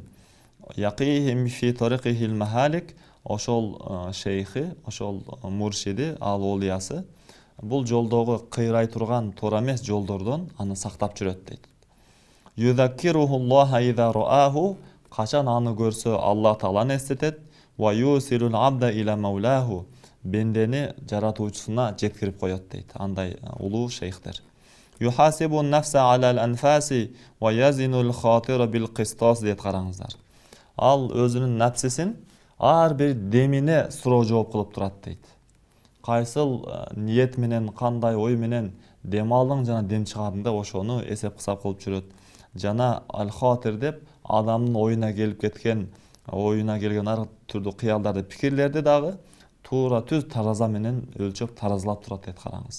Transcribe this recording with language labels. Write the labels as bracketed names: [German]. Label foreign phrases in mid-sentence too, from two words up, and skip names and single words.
[Arabic] يقيه في طريقه المهالك. [Kyrgyz] Ошол шейхи, ошол муршиди, ал олиясы бул жолдогу кыйрай турган туура эмес жолдордон аны сактап жүрөт дейт. [Arabic] يذكره الله إذا رآه. [Kyrgyz] Качан аны көрсө Аллах Тааланы эстетет. [Arabic] ويوصل العبد إلى مولاه. [Kyrgyz] Бендени жаратуучусуна жеткирип коет дейт. Андай улуу шейхтер. [Arabic] يحاسب نفسه على الأنفاس ويزن الخاطر بالقسطاس [Kyrgyz] дейт, караңыздар. Ал өзүнүн напсисин ар бир демине суроо жооп кылып турат дейт. Кайсыл ниет менен, кандай ой менен дем алдың жана дем чыгардың да ошону эсеп кысап кылып жүрөт. Жана ал хатир деп адамдын оюна келген ар түрдүү кыялдарды, пикирлерди дагы туура түз тараза менен өлчөп таразалап турат дейт, караңыз.